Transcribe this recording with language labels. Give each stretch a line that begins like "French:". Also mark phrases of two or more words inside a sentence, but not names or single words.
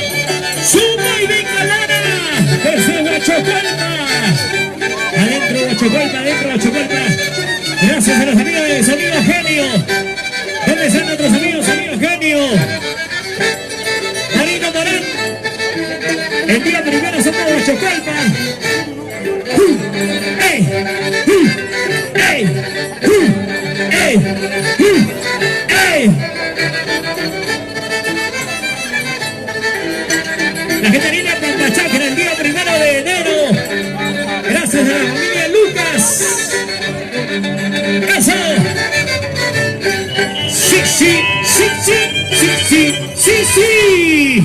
Spanish: ¡Super Vengadora! ¡Desde Huachocualpa! Adentro Huachocualpa, adentro Huachocualpa. Gracias a los amigos de Sonido Genio. ¿Dónde están nuestros amigos Sonido Genio? Marino Morán. El día primero somos de Huachocualpa. ¡Ey! ¡Ey! ¡Ey! ¡Ey! La gente linda en Pampachacra el día 1 de enero. Gracias a la familia Lucas. ¡Eso! Sí, sí, sí, sí, sí, sí, sí, sí.